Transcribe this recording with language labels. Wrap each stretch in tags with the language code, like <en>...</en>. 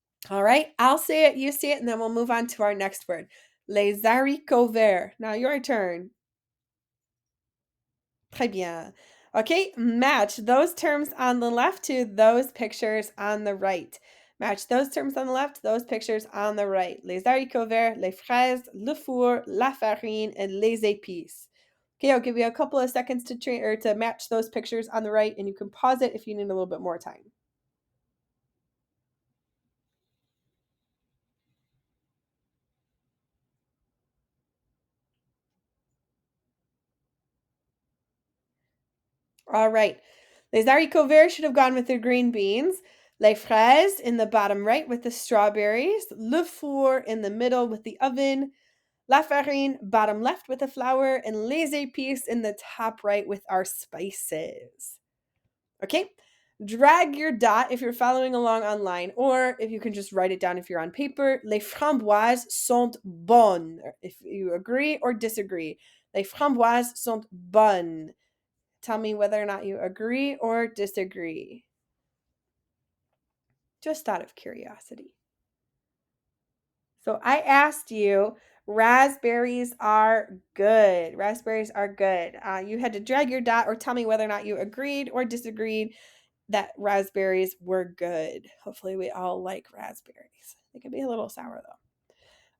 <en>All right, I'll say it, you say it, and then we'll move on to our next word. Les haricots verts. Now your turn.</en> <fr>Très bien.</fr> <en>Okay, match those terms on the left to those pictures on the right. Match those terms on the left, those pictures on the right.</en> <fr>Les haricots verts, les fraises, le four, la farine, and les épices.</fr> <en>Okay, I'll give you a couple of seconds to match those pictures on the right, and you can pause it if you need a little bit more time. All right. Les haricots verts should have gone with the green beans. Les fraises in the bottom right with the strawberries. Le four in the middle with the oven. La farine, bottom left with the flour. And les épices in the top right with our spices. Okay? Drag your dot if you're following along online, or if you can just write it down if you're on paper.</en> <fr>Les framboises sont bonnes.</fr> <en>If you agree or disagree.</en> <fr>Les framboises sont bonnes.</fr> <en>Tell me whether or not you agree or disagree. Just out of curiosity. So I asked you, raspberries are good. Raspberries are good. You had to drag your dot or tell me whether or not you agreed or disagreed that raspberries were good. Hopefully we all like raspberries. They can be a little sour though.</en>